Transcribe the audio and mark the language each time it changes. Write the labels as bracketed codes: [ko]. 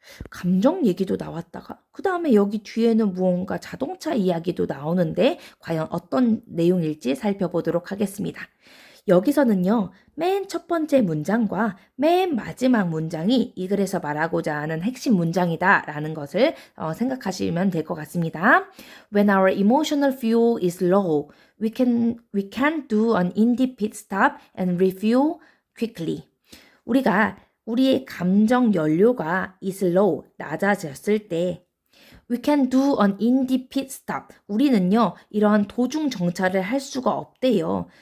[ko] 감정 얘기도 나왔다가 그 다음에 여기 뒤에는 무언가 자동차 이야기도 나오는데 과연 어떤 내용일지 살펴보도록 하겠습니다. 여기서는요, 맨 첫 번째 문장과 맨 마지막 문장이 이 글에서 말하고자 하는 핵심 문장이다 라는 것을 생각하시면 될 것 같습니다. [en] When our emotional fuel is low, we can do an indie pit stop and refuel quickly. [ko] 우리의 감정 연료가 [en] is low, [ko] 낮아졌을 때 [en] we can do an indie pit stop. [ko] 우리는요, 이러한 도중 정차를 할 수가 없대요.